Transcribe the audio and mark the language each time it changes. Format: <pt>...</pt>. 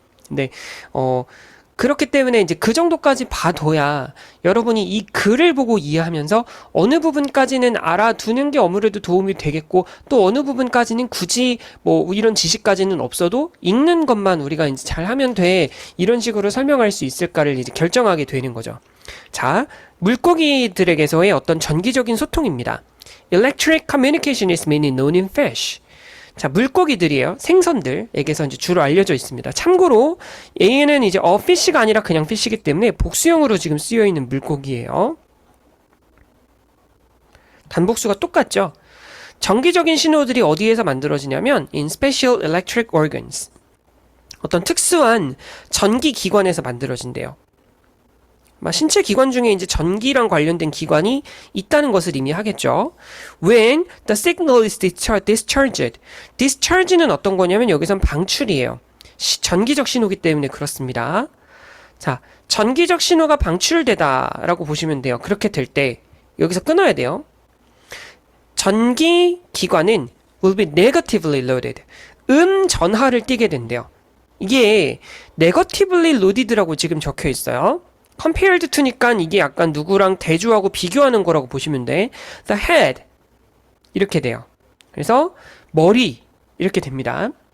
<ko>근데 그렇기 때문에 이제 그 정도까지 봐둬야 여러분이 이 글을 보고 이해하면서 어느 부분까지는 알아두는 게 아무래도 도움이 되겠고 또 어느 부분까지는 굳이 뭐 이런 지식까지는 없어도 읽는 것만 우리가 이제 잘 하면 돼. 이런 식으로 설명할 수 있을까를 이제 결정하게 되는 거죠. 자, 물고기들에게서의 어떤 전기적인 소통입니다.</ko> <en>Electric communication is mainly known in fish.</en> <ko>자, 물고기들이에요. 생선들에게서 이제 주로 알려져 있습니다. 참고로 얘는 이제 fish가 아니라 그냥 fish이기 때문에 복수형으로 지금 쓰여 있는 물고기예요. 단복수가 똑같죠. 전기적인 신호들이 어디에서 만들어지냐면</ko> <en>in special electric organs.</en> <ko>어떤 특수한 전기 기관에서 만들어진대요. 신체 기관 중에 이제 전기랑 관련된 기관이 있다는 것을 의미하겠죠.</ko> <en>When the signal is discharged.</en> <ko>discharge는 어떤 거냐면 여기선 방출이에요. 전기적 신호기 때문에 그렇습니다. 자, 전기적 신호가 방출되다라고 보시면 돼요. 그렇게 될 때 여기서 끊어야 돼요. 전기 기관은</ko> <en>will be negatively loaded.</en> <ko>전하를 띠게 된대요. 이게</ko> <en>negatively loaded</en> <ko>라고 지금 적혀 있어요.</ko> <en>compared to</en> <ko>니까 이게 약간 누구랑 대조하고 비교하는 거라고 보시면 돼.</ko> <en>The head</en> <ko>이렇게 돼요. 그래서 머리 이렇게 됩니다.</ko>